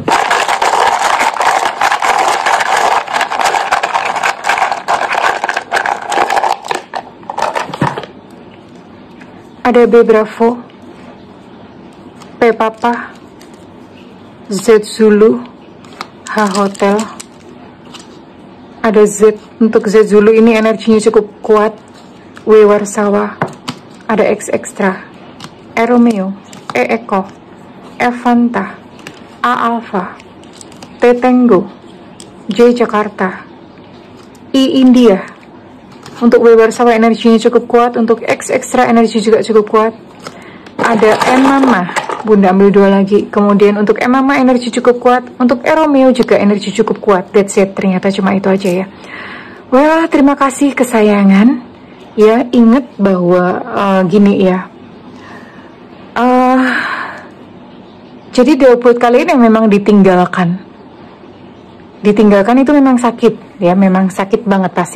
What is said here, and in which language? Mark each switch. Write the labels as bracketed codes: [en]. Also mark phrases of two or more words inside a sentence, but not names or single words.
[id] Ada B Bravo, P Papa, Z Zulu, H Hotel. Ada Z, untuk Z Zulu ini energinya cukup kuat. W Warsawa, ada X Extra, E Romeo, E Eko, F Fanta, A Alpha, T Tango, J Jakarta, I India. Untuk W Warsawa energinya cukup kuat, untuk X Extra energi juga cukup kuat. Ada M Mama, Bunda ambil 2 lagi. Kemudian untuk M Mama energi cukup kuat, untuk E Romeo juga energi cukup kuat. [en] That's it, [id] ternyata cuma itu aja ya. Well, terima kasih kesayangan. Ya, ingat bahwa gini ya. Jadi buat kalian yang memang ditinggalkan, Ditinggalkan itu memang sakit ya, memang sakit banget pasti.